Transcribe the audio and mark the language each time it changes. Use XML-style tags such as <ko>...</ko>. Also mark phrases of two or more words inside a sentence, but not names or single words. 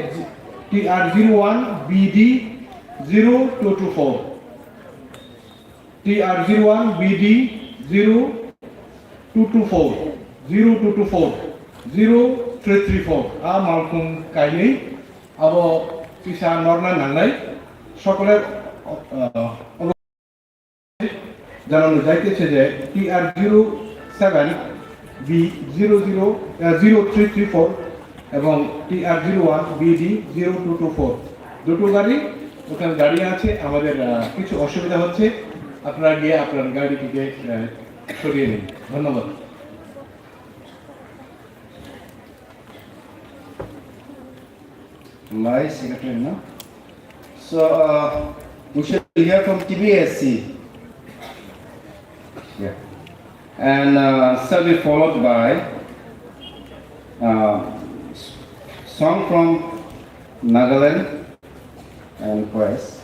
<trp>TR01BD 0224 TR01BD 0224 0334 आ मालकुम काइनि आबो पिसा नरना नांनाय सकलेर</trp> <bn>জানানো যাইতেছে যে TR07B 0334 এবং TR01BD 0224 দুটো গাড়ি ওখানে দাঁড়িয়ে আছে আমাদের কিছু অসুবিধা হচ্ছে আপনারা গিয়ে আপনার গাড়িটিকে সরিয়ে নিন ধন্যবাদ</bn> <en>My secretary, no? So we should hear from TBSC. Yeah. and shall be followed by song from Nagaland and chorus.</en>